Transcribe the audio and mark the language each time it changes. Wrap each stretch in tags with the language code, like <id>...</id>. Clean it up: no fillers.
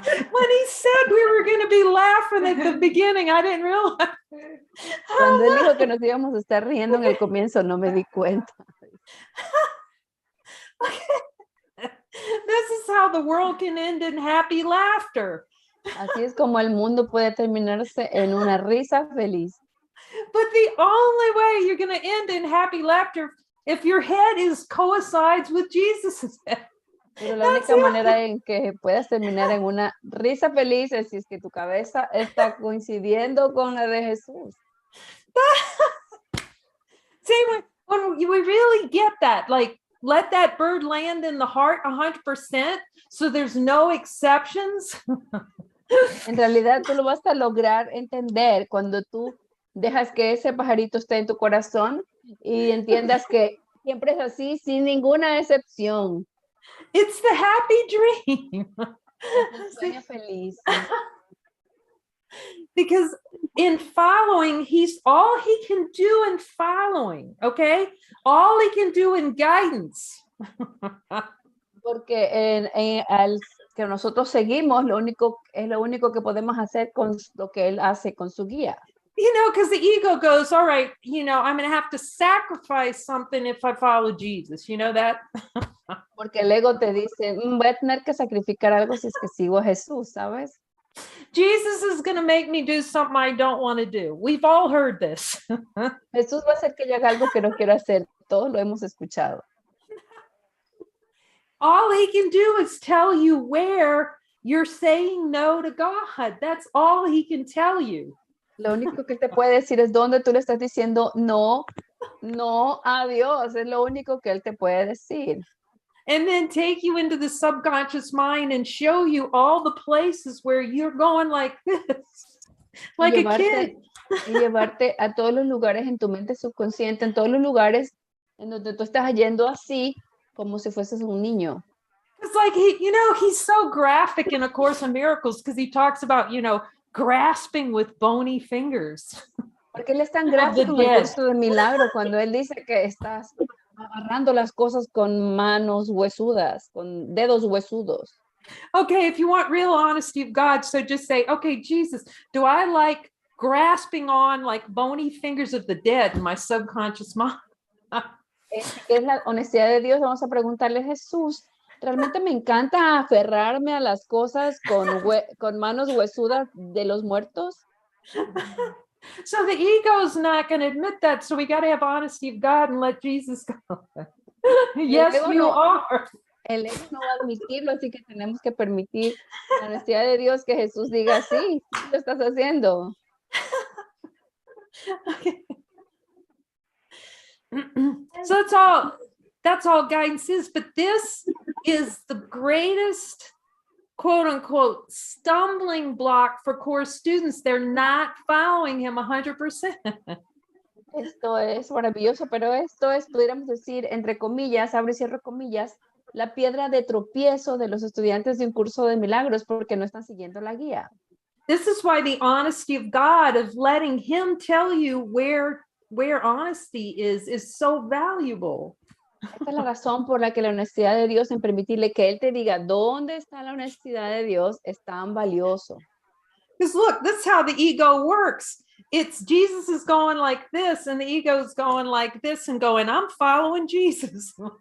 <en>When he said we were going to be laughing at the beginning, I didn't realize.</en> <es>Cuando él dijo que nos íbamos a estar riendo en el comienzo, no me di cuenta.</es> <en>This is how the world can end in happy laughter.</en> <es>Así es como el mundo puede terminarse en una risa feliz.</es> <en>But the only way you're going to end in happy laughter if your head is coincides with Jesus' head.</en> <es>Pero la única manera en que puedas terminar en una risa feliz es si es que tu cabeza está coincidiendo con la de Jesús.</es> <en>See, when we really get that, like, let that bird land in the heart 100%, so there's no exceptions.</en> <es>En realidad tú lo vas a lograr entender cuando tú dejas que ese pajarito esté en tu corazón y entiendas que siempre es así, sin ninguna excepción.</es> <en>It's the happy dream.</en> <es>Es un sueño feliz.</es> <en>Because in following, all he can do in following, okay? All he can do in guidance.</en> <es>Porque al que nosotros seguimos, es lo único que podemos hacer con lo que él hace con su guía.</es> <en>You know, because the ego goes, all right, you know, I'm going to have to sacrifice something if I follow Jesus. You know that?</en> <es>Porque el ego te dice, voy a tener que sacrificar algo si es que sigo a Jesús, ¿sabes?</es> <en>Jesus is going to make me do something I don't want to do. We've all heard this.</en> <es>Jesús va a hacer que yo haga algo que no quiero hacer. Todos lo hemos escuchado.</es> <en>All he can do is tell you where you're saying no to God. That's all he can tell you.</en> <es>Lo único que él te puede decir es dónde tú le estás diciendo no a Dios. Es lo único que él te puede decir.</es> <en>And then take you into the subconscious mind and show you all the places where you're going like this, like a kid.</en> <es>Y llevarte a todos los lugares en tu mente subconsciente, en todos los lugares en donde tú estás yendo así, como si fueses un niño.</es> <en>It's like, he's so graphic in A Course in Miracles because he talks about, grasping with bony fingers.</en> <es>Porque él es tan gráfico en el curso de milagro cuando él dice que estás agarrando las cosas con manos huesudas, con dedos huesudos.</es> <en>Okay, if you want real honesty of God, so just say, okay, Jesus, do I like grasping on like bony fingers of the dead in my subconscious mind?</en> <es>Es la honestidad de Dios. Vamos a preguntarle a Jesús, ¿realmente me encanta aferrarme a las cosas con manos huesudas de los muertos?</es> <en>So the ego is not going to admit that. So we got to have honesty of God and let Jesus go. Yes, you are.</en> <es>El ego no va a admitirlo, así que tenemos que permitir la honestidad de Dios que Jesús diga, sí, lo estás haciendo.</es> <en>Okay. So that's all guidance is, but this is the greatest quote unquote stumbling block for course students. They're not following him 100%.</en> <es>Esto es maravilloso, pero esto es, pudiéramos decir, entre comillas, abre y cierro comillas, la piedra de tropiezo de los estudiantes de un curso de milagros porque no están siguiendo la guía.</es> <en>This is why the honesty of God, of letting him tell you where honesty is so valuable.</en> <es>Esta es la razón por la que la honestidad de Dios, en permitirle que él te diga dónde está la honestidad de Dios, es tan valioso.</es> <en>Because look, this is how the ego works. It's Jesus is going like this, and the ego is going like this and going, I'm following Jesus.</en>